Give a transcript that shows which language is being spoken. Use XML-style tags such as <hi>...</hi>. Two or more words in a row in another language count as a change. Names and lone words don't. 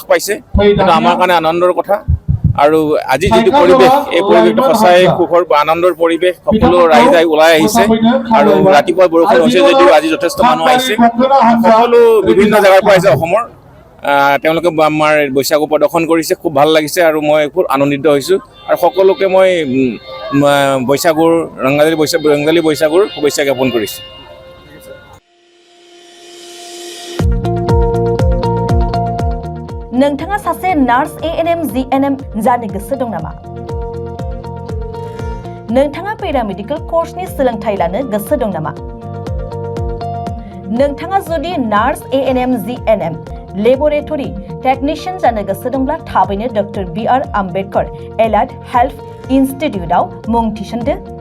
<as>পাইছে এইটো আমাৰ কাৰণে আনন্দৰ কথা আৰু আজি যিটো পৰিৱেশ এই পৰিৱেশটো সঁচাই সুখৰ আনন্দৰ পৰিৱেশ সকলো ৰাইজ ওলাই আহিছে আৰু ৰাতিপুৱা বৰষুণ হৈছে যদিও আজি যথেষ্ট মানুহ আহিছে সকলো বিভিন্ন জেগাৰ পৰা আহিছে অসমৰ তেওঁলোকে আমাৰ বৈশাগু প্ৰদৰ্শন কৰিছে খুব ভাল লাগিছে আৰু মই খুব আনন্দিত হৈছোঁ আৰু সকলোকে মই বৈশাগুৰ ৰঙালী বৈশাগুৰ শুভেচ্ছা জ্ঞাপন কৰিছোঁ</as> <brx>नोंथाङा सासे नार्स ANM GNM जानो गोसो दं नामा? नोंथाङा</brx> <en>paramedical courseनि</en> <brx>सोलोंथाइ लानो गोसो दं नामा? नोंथाङा जुदि नार्स ANM GNM</brx> <en>laboratory technician</en> <brx>जानो गोसो दंब्ला थाबैनो डक्टर BR आम्बेडकर एलाइड हेल्थ इन्स्टिट्यूटआव मुं थिसनदो।</brx>